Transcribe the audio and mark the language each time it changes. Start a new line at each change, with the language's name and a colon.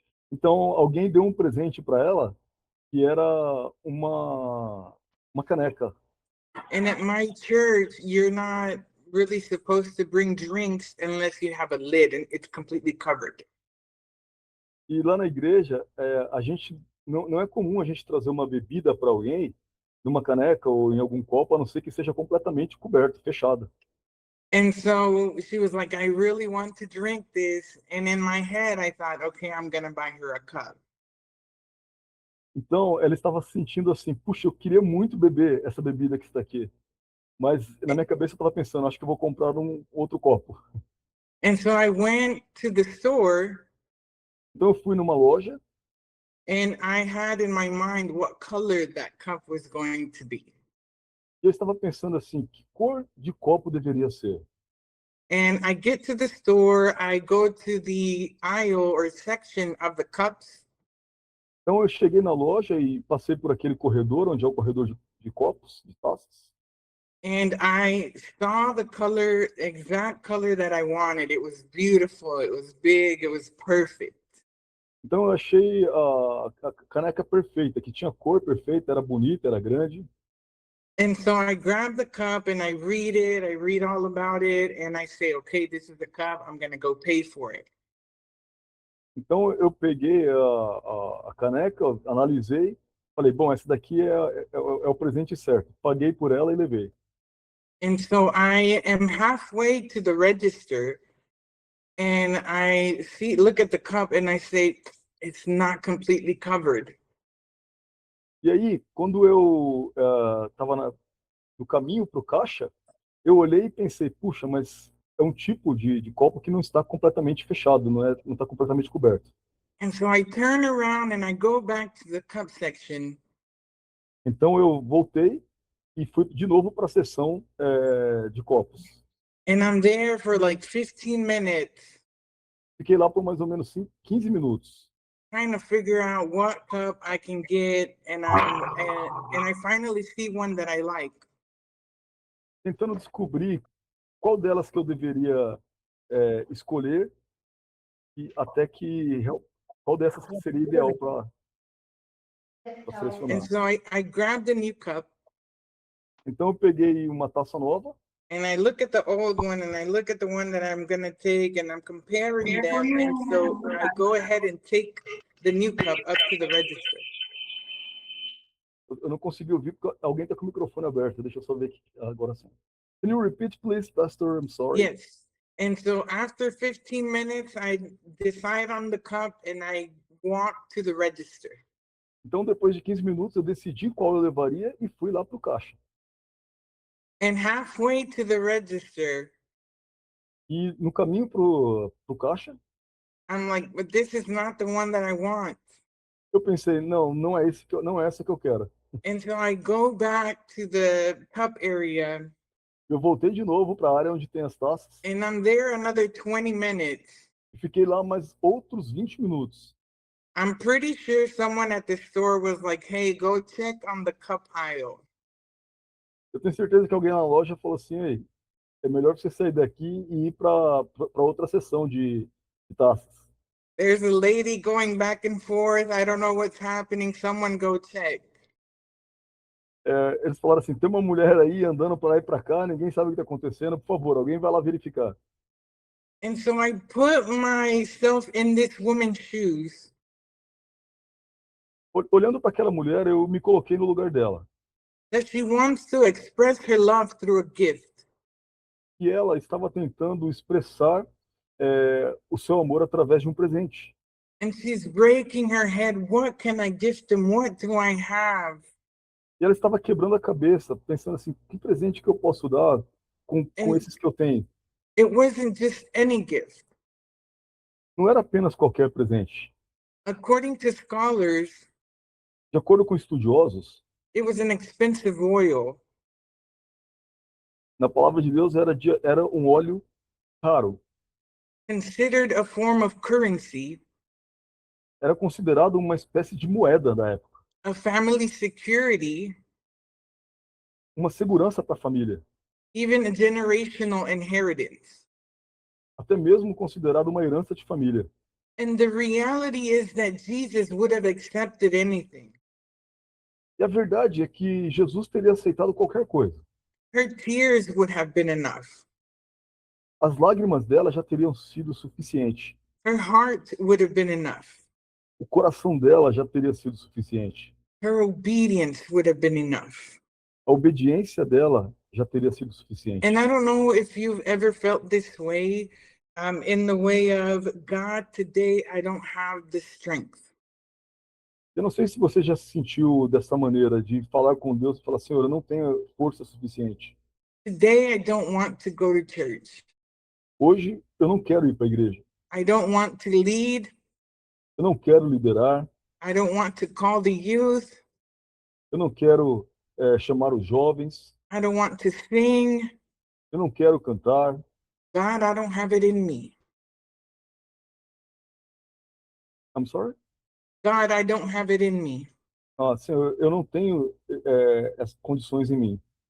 Portuguese: Então, alguém deu um presente para ela, que era uma caneca.
English: And at my church, you're not really supposed to bring drinks unless you have a lid and it's completely covered.
Portuguese: E lá na igreja, a gente não é comum a gente trazer uma bebida para alguém numa caneca ou em algum copo, a não ser que seja completamente coberto, fechado.
English: And so she was like, I really want to drink this. And in my head, I thought, okay, I'm going to buy her a cup.
Portuguese: Então, ela estava sentindo assim, puxa, eu queria muito beber essa bebida que está aqui. Mas na minha cabeça eu estava pensando, acho que eu vou comprar um outro copo.
English: And so I went to the store
Portuguese: Então eu fui numa loja
English: and I had in my mind what color that cup was going to be.
Portuguese: e eu estava pensando assim, que cor de copo deveria ser?
English: And I get to the store, I go to the aisle or section of the cups.
Portuguese: Então eu cheguei na loja e passei por aquele corredor, onde é o corredor de copos, de taças.
English: And I saw the color, exact color that I wanted. It was beautiful, it was big, it was perfect.
Portuguese: Então eu achei a caneca perfeita, que tinha cor perfeita, era bonita, era grande.
English: And so I grab the cup and I read it, I read all about it, and I say, okay, this is the cup, I'm gonna go pay for it.
Portuguese: Então eu peguei a caneca, analisei, falei, bom, essa daqui é o presente certo. Paguei por ela e levei.
English: And so I am halfway to the register and I look at the cup and I say, it's not completely covered.
Portuguese: E aí, quando eu estava no caminho para o caixa, eu olhei e pensei, puxa, mas é um tipo de copo que não está completamente fechado, não está completamente coberto.
English: And so I turn around and I go back to the cup section.
Portuguese: Então eu voltei e fui de novo para a seção de copos.
English: And I'm there for like 15 minutes
Portuguese: Fiquei lá por mais ou menos 15 minutos,
English: trying to figure out what cup I can get, and I finally see one that I like.
Portuguese: tentando descobrir qual delas que eu deveria escolher e até que qual dessas que seria ideal para selecionar.
English: And so I grabbed a new cup
Portuguese: Então eu peguei uma taça nova,
English: and I look at the old one and I look at the one that I'm gonna take, and I'm comparing them. And so I go ahead and take the new cup up to the register.
Portuguese: eu não consegui ouvir porque alguém está com o microfone aberto. Deixa eu só ver aqui agora sim.
English: Can you repeat, please, Pastor? I'm sorry. Yes. And so after 15 minutes, I decide on the cup and I walk to the register.
Portuguese: Então, depois de 15 minutos, eu decidi qual eu levaria e fui lá para o caixa.
English: And halfway to the register,
Portuguese: E no caminho para o caixa,
English: I'm like, but this is not the one that I want.
Portuguese: eu pensei, não é essa que eu quero.
English: And so I go back to the cup area
Portuguese: Eu voltei de novo para a área onde tem as taças
English: and I'm there another 20 minutes.
Portuguese: e fiquei lá mais outros 20 minutos.
English: I'm pretty sure someone at the store was like, hey, go check on the cup aisle.
Portuguese: Eu tenho certeza que alguém na loja falou assim, ei, é melhor você sair daqui e ir para outra seção de taças.
English: There's a lady going back and forth. I don't know what's happening. Someone go check.
Portuguese: Eles falaram assim, tem uma mulher aí andando para lá e para cá, ninguém sabe o que está acontecendo, por favor, alguém vai lá verificar.
English: And so I put myself in this woman's shoes.
Portuguese: Olhando para aquela mulher, eu me coloquei no lugar dela.
English: That she wants to express her love through a gift.
Portuguese: E ela estava tentando expressar o seu amor através de um presente.
English: And she's breaking her head. What can I gift them? What do I have?
Portuguese: E ela estava quebrando a cabeça, pensando assim, que presente que eu posso dar com esses que eu tenho?
English: It wasn't just any gift.
Portuguese: Não era apenas qualquer presente.
English: According to scholars,
Portuguese: De acordo com estudiosos,
English: it was an expensive oil.
Portuguese: na palavra de Deus era um óleo raro.
English: Considered a form of currency,
Portuguese: Era considerado uma espécie de moeda da época.
English: a family security,
Portuguese: Uma segurança para a família.
English: even a generational inheritance.
Portuguese: Até mesmo considerado uma herança de família.
English: And the reality is that Jesus would have accepted anything.
Portuguese: E a verdade é que Jesus teria aceitado qualquer coisa.
English: Her tears would have been enough.
Portuguese: As lágrimas dela já teriam sido suficiente.
English: Her heart would have been enough.
Portuguese: O coração dela já teria sido suficiente.
English: Her obedience would have been enough.
Portuguese: A obediência dela já teria sido suficiente.
English: And I don't know if you've ever felt this way, in the way of, God, today I don't have the strength.
Portuguese: Eu não sei se você já se sentiu dessa maneira, de falar com Deus e falar, Senhor, eu não tenho força suficiente.
English: Today I don't want to go to church.
Portuguese: Hoje eu não quero ir para a igreja.
English: I don't want to lead.
Portuguese: Eu não quero liderar.
English: I don't want to call the youth.
Portuguese: Eu não quero chamar os jovens.
English: I don't want to sing.
Portuguese: Eu não quero cantar.
English: God, I don't have it in me. I'm sorry? God, I don't have it in me.
Portuguese: Senhor, eu não tenho as condições em mim.